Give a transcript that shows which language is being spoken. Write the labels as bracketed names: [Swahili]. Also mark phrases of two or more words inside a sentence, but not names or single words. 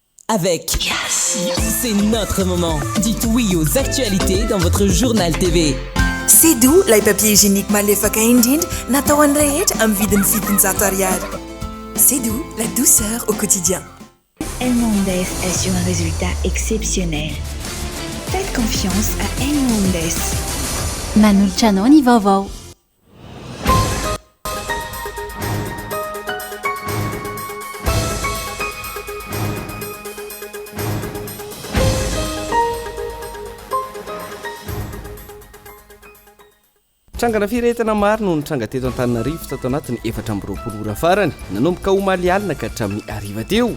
[French] avec C'est notre moment. Dites oui aux actualités dans votre journal TV. C'est doux, les papiers hygiéniques [Malagasy] malefaka indrindra natao an'ny rehetra amin'ny vidiny fitonjato ariary. [French] C'est doux, la douceur au quotidien. El Mondes assure un résultat exceptionnel. Faites confiance à El Mondes. [Malagasy] Manoltranao vaovao. Trangana firetana maro no nitranga teto Antananarivo tato anatin'ny 4 ora farany nanomboka omaly alina ka hatramin'ny ariva teo.